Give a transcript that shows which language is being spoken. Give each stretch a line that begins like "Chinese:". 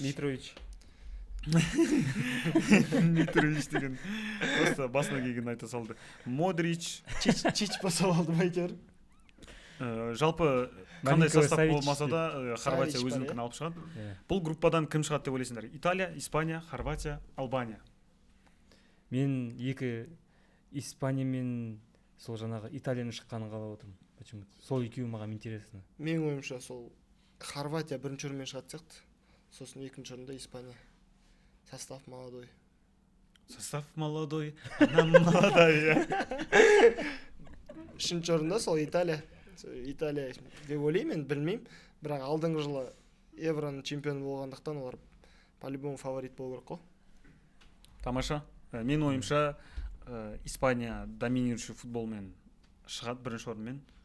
Kazakh: Митрович. Митрович деген просто басына келгенін айта салды. Модрич, Чич басып алды ма әйтеуір. Жалпы қандай состав болмаса да Хорватия өзінікін алып шығады. Бұл группадан кім шығады деп ойлайсыңдар? Италия, Испания, Хорватия, Албания. Мен екі Испания мен сол жаңағы Италияның шыққанын қалап отырмын.
Russian: Почему-то.
Kazakh: Сол екеуі маған интересно. Менің ойымша сол Хорватия бірінші орынмен шығады сияқты. Сосын екінші орында Испания.
Russian: Состав молодой. Состав молодой, она молодая.
Kazakh: Үшінші орында сол Италия деп ойлаймын, мен білмеймін. Бірақ алдыңғы жылы Евроның чемпионы болғандықтан олар по-любому фаворит болу керек қой. Тамаша. Мен ойымша Испания доминирующий футболмен шығады бірінші орынмен.